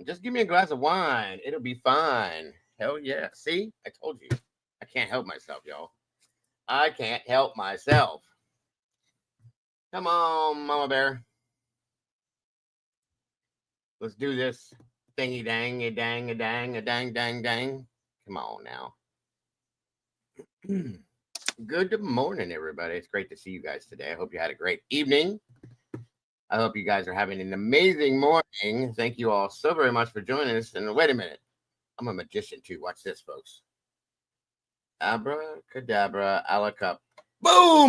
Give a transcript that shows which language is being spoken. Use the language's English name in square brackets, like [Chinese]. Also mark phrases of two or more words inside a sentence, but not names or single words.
[English] Just give me a glass of wine. It'll be fine. Hell yeah. See? I told you. I can't help myself, y'all. I can't help myself. Come on, Mama Bear. Let's do this. Thingy dang, a dang, a dang, a dang, dang, dang. Come on now. Good morning, everybody. It's great to see you guys today. I hope you had a great evening. I hope you guys are having an amazing morning. Thank you all so very much for joining us. And wait a minute. I'm a magician too. Watch this, folks. Abracadabra, alacup. Boom!